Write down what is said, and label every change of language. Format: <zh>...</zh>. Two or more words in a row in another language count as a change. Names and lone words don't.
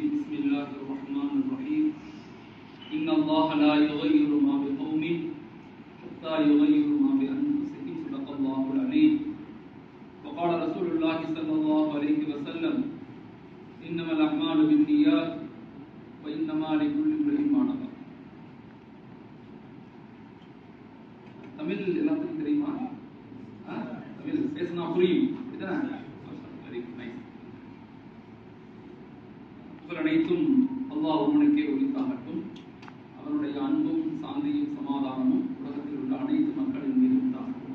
<ar>بسم الله الرحمن الرحيم. إن الله لا يغير ما بقوم حتى يغيروا ما بأنفسهم. صدق الله العليم. وقال رسول الله صلى الله عليه وسلم إنما الأعمال بالنيات وإنما لكل امرئ ما نوى.</ar> <ta>தமிழ் எல்லாத்துக்கும் தெரியுமா? தமிழ் பேசினா புரியும். இதுதானே?</ta> <en>very nice.</en> <ta>புகழ் அனைத்தும் அல்லாஹ் ஒருவனுக்கே உரித்தாகட்டும். அவனுடைய அன்பும் சாந்தியும் சமாதானமும் உலகத்தில் உள்ள அனைத்து மக்களின் மீது உண்டாகட்டும்.</ta>